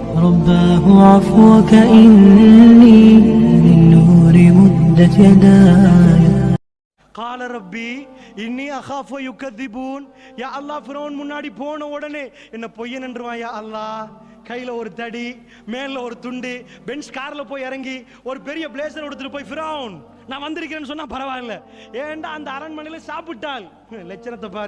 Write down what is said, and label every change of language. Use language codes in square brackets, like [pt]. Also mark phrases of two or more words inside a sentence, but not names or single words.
[ar] رباه عفوك إني من نور مدت يداي. قال ربي إني أخاف يكذبون. يا الله, [ta] ஃபிரௌன் முன்னாடி போன உடனே என்ன பொய்யன் என்றுவான். [ar] يا الله, [ta] கையில ஒரு தடி, மேல ஒரு துண்டு, பென்ஸ் கார்ல போய் இறங்கி ஒரு பெரிய பிளேசர் எடுத்துட்டு போய் ஃபிரௌன் நான் வந்திருக்கிறேன்னு சொன்னா பரவாயில்ல, ஏண்டா அந்த அரண்மனையில சாப்பிட்டால் லட்சணத்தை பாரு.